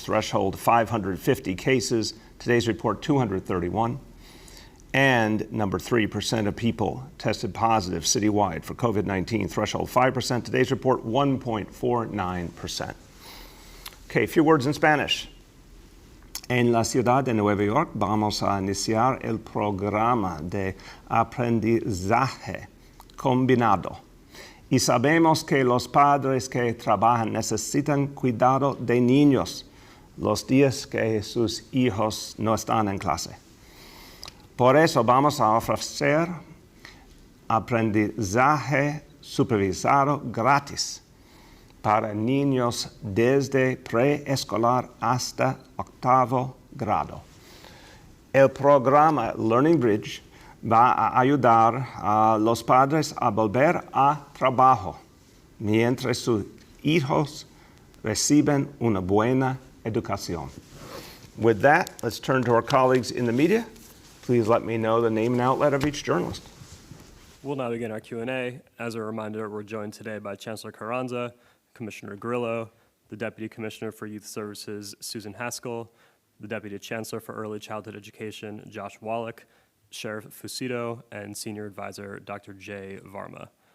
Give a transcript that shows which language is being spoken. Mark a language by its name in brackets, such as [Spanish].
[English] Threshold, 550 cases. Today's report, 231. And number 3% of people tested positive citywide for COVID-19. Threshold 5%. Today's report 1.49%. Okay, a few words in Spanish. [Spanish] En la ciudad de Nueva York vamos a iniciar el programa de aprendizaje combinado. Y sabemos que los padres que trabajan necesitan cuidado de niños los días que sus hijos no están en clase. Por eso vamos a ofrecer aprendizaje supervisado gratis para niños desde preescolar hasta 8º grado. El programa Learning Bridge va a ayudar a los padres a volver a trabajo mientras sus hijos reciben una buena educación. [English] With that, let's turn to our colleagues in the media. Please let me know the name and outlet of each journalist. We'll now begin our Q&A. As a reminder, we're joined today by Chancellor Carranza, Commissioner Grillo, the Deputy Commissioner for Youth Services, Susan Haskell, the Deputy Chancellor for Early Childhood Education, Josh Wallach, Sheriff Fusito, and Senior Advisor, Dr. Jay Varma.